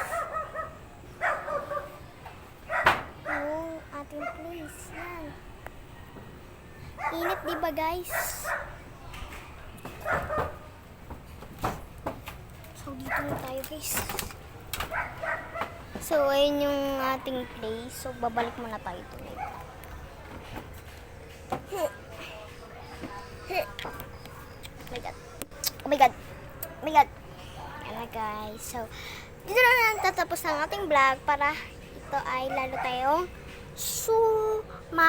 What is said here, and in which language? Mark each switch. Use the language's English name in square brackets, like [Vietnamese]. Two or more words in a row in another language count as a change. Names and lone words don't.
[Filipino] Yung ating place. Yan. Init diba guys? So dito na tayo guys. So ayun yung ating place. So babalik muna tayo tuloy. [English] Oh my god. Oh my god. Oh my god. [Filipino] Ayan na guys. So dito na tatapos ang ating vlog para ito ay lalo tayong